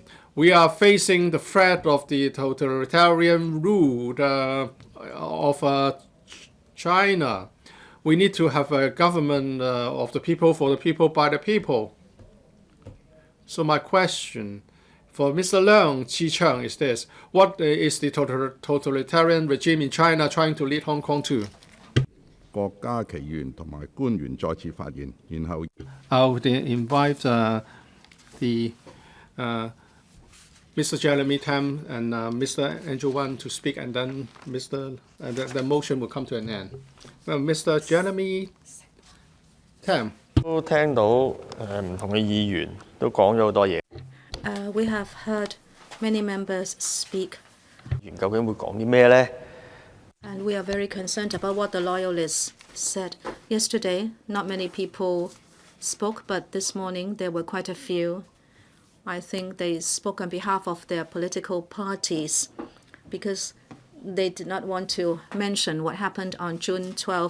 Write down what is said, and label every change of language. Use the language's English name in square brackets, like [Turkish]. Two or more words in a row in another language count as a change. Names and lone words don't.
[English] We are facing the threat of the totalitarian rule of China. We need to have a government of the people, for the people, by the people. So my question for Mr. Leung Chi-Cheng is this: what is the totalitarian regime in China trying to lead Hong Kong to? [Cantonese] 郭家麒議員同埋官員再次發言，然後 [English] I would invite Mr. Jeremy TAM and Mr. Andrew WAN to speak, and then the motion will come to an end. Mr. Jeremy TAM. [Cantonese] 都聽到唔同嘅議員都講咗好多嘢， [English] We have heard many members speak, [Cantonese] 究竟會講啲咩呢？ [English] and we are very concerned about what the loyalists said. Yesterday, not many people spoke, but this morning there were quite a few. I think they spoke on behalf of their political parties because they did not want to mention what happened on June 12.